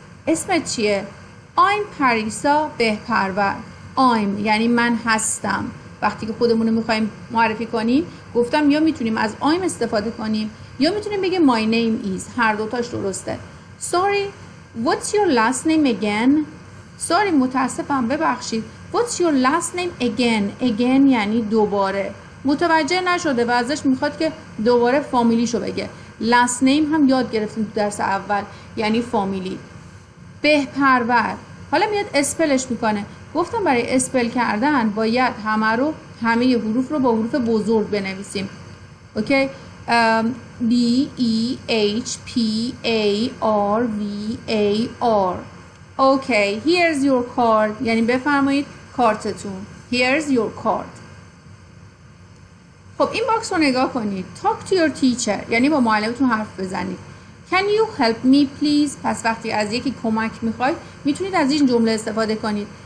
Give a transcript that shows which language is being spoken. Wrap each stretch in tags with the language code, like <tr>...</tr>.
<fa>اسمت چیه؟ I'm پریسا بهپرور. I'm یعنی من هستم. وقتی که خودمون رو میخوایم معرفی کنیم گفتم یا میتونیم از I'm استفاده کنیم یا میتونیم بگیم</fa> <en>my name is.</en> <fa>هر دوتاش درسته.</fa> <en>Sorry, what's your last name again?</en> <fa>Sorry متاسفم ببخشید.</fa> <en>What's your last name again</en> <fa>یعنی دوباره. متوجه نشده و ازش میخواد که دوباره فامیلیشو بگه. last name هم یاد گرفتیم تو درس اول یعنی فامیلی. بهپرور حالا میاد اسپلش میکنه. گفتم برای اسپل کردن باید همه حروف رو با حروف بزرگ بنویسیم.</fa> <en>Okay B E H P A R V A R.</en> <fa>اوکی</fa> <en>here's your card</en> <fa>یعنی بفرمایید کارتتون.</fa> <en>here's your card.</en> <fa>خب این باکس رو نگاه کنید.</fa> <en>Talk to your teacher</en> <fa>یعنی با معلمتون حرف بزنید.</fa> <en>Can you help me please؟</en> <fa>پس وقتی از یکی کمک میخواید میتونید از این جمله استفاده کنید.</fa>